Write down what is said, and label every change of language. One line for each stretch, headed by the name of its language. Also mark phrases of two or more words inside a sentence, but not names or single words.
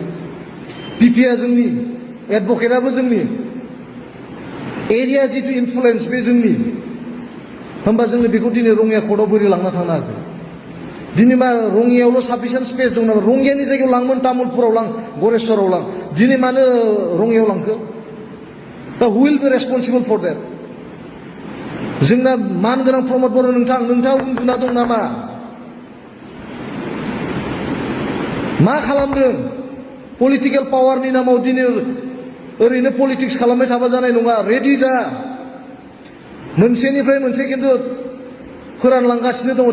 Bodo: पिपिआ जोंनि, एडभकेटआबो जोंनि, एरिया जितु इनफ्लुएन्स बे जोंनि। होमबा जोङो बेखौ दिनै रङिया कर्टआव बोरै लांना थांनो हागोन? दिनै मा रङियायावल'
English: sufficient space
Bodo: दं नामा? रङियानि जायगायाव लांमोन, तामुलपुराव लां, गरेस्वराव लां। दिनै मानो रङियायाव लांखो?
English: दा who will be responsible for that?
Bodo: जोंना मानगोनां प्रमद बर' नोंथाङा उन्दुना दं नामा? मा खालामदों?
English: political power
Bodo: नामाव दिनै ओरैनो पलिटिक्स खालामबाय थाबा जानाय नङा। रेडि जा। मोनसेनिफ्राय मोनसे किन्तु फोरानलांगासिनो दङ।